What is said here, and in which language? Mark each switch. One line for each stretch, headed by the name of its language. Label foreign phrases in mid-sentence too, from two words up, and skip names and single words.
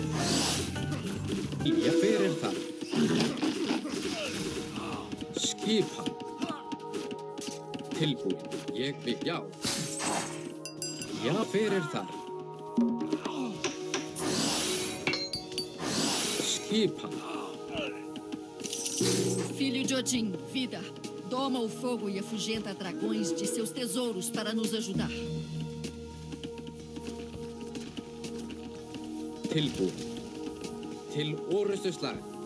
Icelandic: Já. Hver þar? Skipan. Tilbúin. Ég vil. Já. Já. Hver þar? Skipan.
Portuguese: Filho de Odin, vida. Doma o fogo e afugenta dragões de seus tesouros para nos ajudar.
Icelandic: Tilbúin. Til orustuslag.